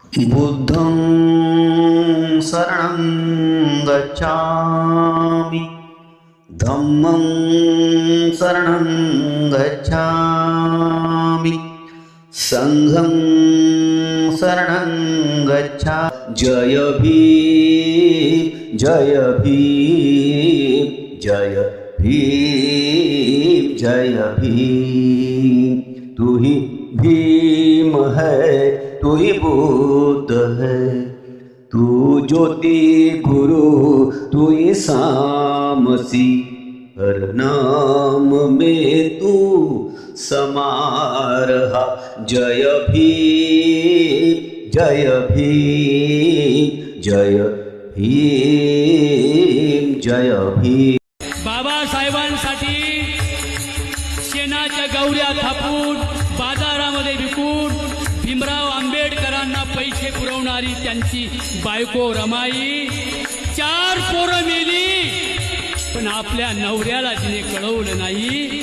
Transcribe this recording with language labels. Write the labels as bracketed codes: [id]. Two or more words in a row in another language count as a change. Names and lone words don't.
[pi] बुद्धं शरणं गच्छामि, धम्मं शरणं गच्छामि, संघं शरणं गच्छामि। [hi] जय भीम जय भीम जय भीम जय भीम। तू ही भीम है, तू ही बुद्ध है, तू ज्योति गुरु, तू ही सामसी। हर नाम में तू समा रहा। जय भीम जय भीम जय भीम जय भीम। [mr] बाबासाहेबांसाठी शेणाच्या गौऱ्या थापून बाजारामध्ये विकून भीमराव आंबेडकरांना पैसे पुरवणारी त्यांची बायको रमाई 4 पोरं मेली, पण आपल्या नवऱ्याला तिने कळवलं नाही.